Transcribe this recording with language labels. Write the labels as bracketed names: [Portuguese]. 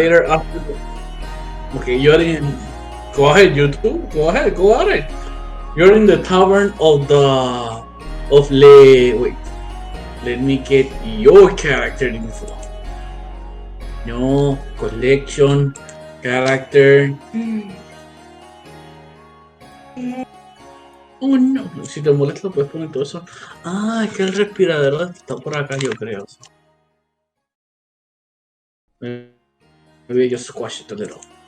[English] Later after. Okay, you're in. Go ahead, you two. Go ahead, go at it. You're in the tavern of the. Wait. Let me get your character info. No, collection, character. [Spanish] Oh no, si te molesta puedes poner todo eso. Ah, es que el respiradero está por acá, yo creo. [English] Maybe just squash it a little.